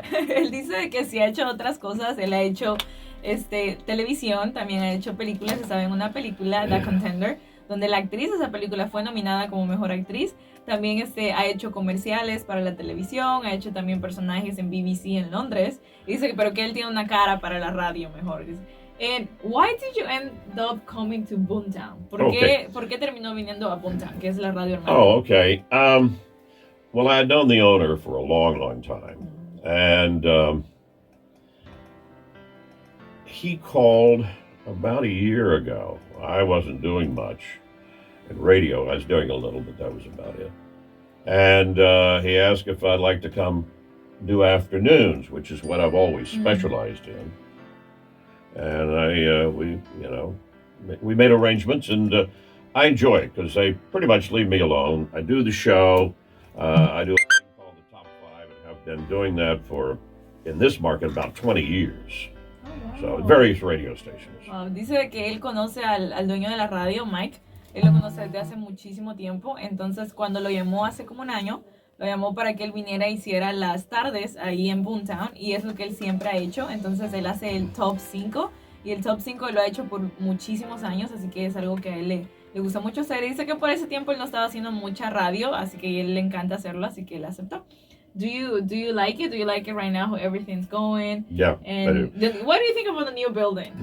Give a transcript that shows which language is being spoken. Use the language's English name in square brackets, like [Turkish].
[Spanish] Él dice que sí ha hecho otras cosas. Él ha hecho televisión, también ha hecho películas. Estaba en una película, The Contender, donde la actriz de esa película fue nominada como mejor actriz. También ha hecho comerciales para la televisión, ha hecho también personajes en BBC en Londres. Y dice pero que él tiene una cara para la radio mejor. [English] And why did you end up coming to Boomtown? [Spanish] ¿Por qué terminó viniendo a Boomtown, que es la radio hermana? [English] Oh, okay. Well, I had known the owner for a long time. And he called about a year ago. I wasn't doing much in radio. I was doing a little, but that was about it. And he asked if I'd like to come do afternoons, which is what I've always specialized in. And we made arrangements, and I enjoy it because they pretty much leave me alone. I do the show. I do a thing called the Top 5 and have been doing that in this market, about 20 years. Oh, wow. So, various radio stations. Wow. [Spanish] Dice que él conoce al dueño de la radio, Mike. Él lo conoce desde hace muchísimo tiempo. Entonces, cuando lo llamó hace como un año, lo llamó para que él viniera y hiciera las tardes ahí en Boomtown. Y es lo que él siempre ha hecho. Entonces, él hace el Top 5. Y el Top 5 lo ha hecho por muchísimos años. Así que es algo que a él le gusta mucho hacer. Y dice que por ese tiempo él no estaba haciendo mucha radio. Así que a él le encanta hacerlo. Así que él aceptó. [English] Do you like it? Do you like it right now? How everything's going? Yeah, And I do. what do you think about the new building?